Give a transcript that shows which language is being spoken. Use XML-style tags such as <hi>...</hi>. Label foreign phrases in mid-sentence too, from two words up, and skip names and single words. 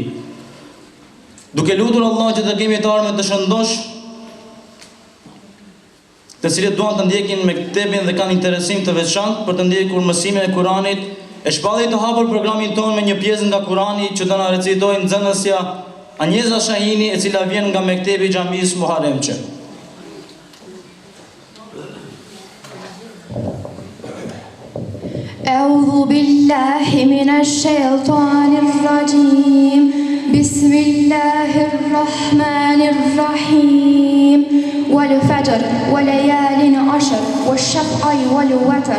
<sq>Duke lutur Allah që të kemi të ardhmen të shëndosh, të cilët duan të ndjekin mektebin dhe kanë interesim të veçantë për të ndjekur mësimin e Kuranit, e shpalli të hapur programin tonë me një pjesë nga Kurani që të na recitojnë nxënësja Anjeza Shahini, e cila vjen nga mektebi i xhamisë Muharremçe.</sq> <ar>أعوذ بالله من الشيطان الرجيم بسم الله الرحمن الرحيم والفجر وليال عشر والشفع والوتر</ar>